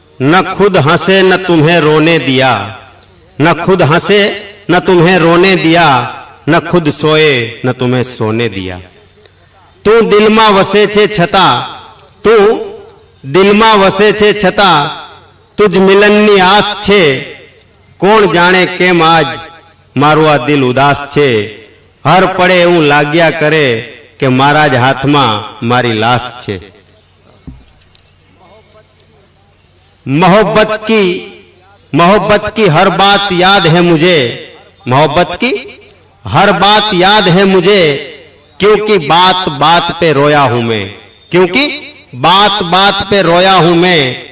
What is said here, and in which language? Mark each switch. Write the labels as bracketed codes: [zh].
[hi] ન ખુદ હંસે ન तुम्हें रोने दिया, न खुद हंसे न तुम्हें रोने दिया, न खुद सोए न तुम्हें सोने दिया. [gu] તું દિલમાં વસે છે છતાં, તું દિલમાં વસે છે છતાં તુજ મિલનની આસ છે. કોણ જાણે કેમ આજ મારું આ દિલ ઉદાસ છે. હર પડે એવું લાગ્યા કરે કે મારા જ હાથમાં મારી લાશ છે. [hi] मोहब्बत की हर बात याद है मुझे, मोहब्बत की हर बात याद है मुझे, क्योंकि बात बात पे रोया हूं मैं, क्योंकि बात बात पे रोया हूं मैं.